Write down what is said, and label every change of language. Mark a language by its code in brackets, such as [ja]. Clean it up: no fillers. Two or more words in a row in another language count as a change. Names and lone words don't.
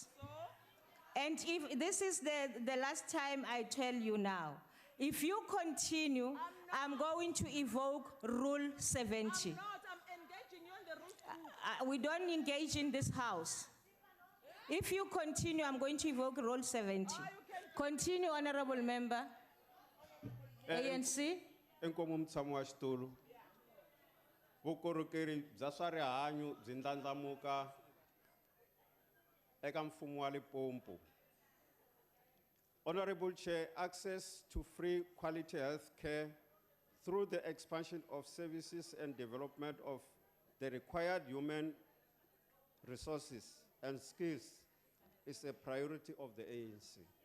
[en] And if this is the last time I tell you now, if you continue, I'm going to evoke Rule 70. I'm engaging you in the rules. We don't engage in this House. If you continue, I'm going to evoke Rule 70. Continue, honorable member. ANC. [ts] Enkomu mtshami wa xitulu. Vukorhokeri bya swa rihanyu byi ndlandlamuka eka mfumo wa Limpopo. [en] Honorable Chair, access to free quality health care through the expansion of services and development of the required human resources and skills is a priority of the ANC.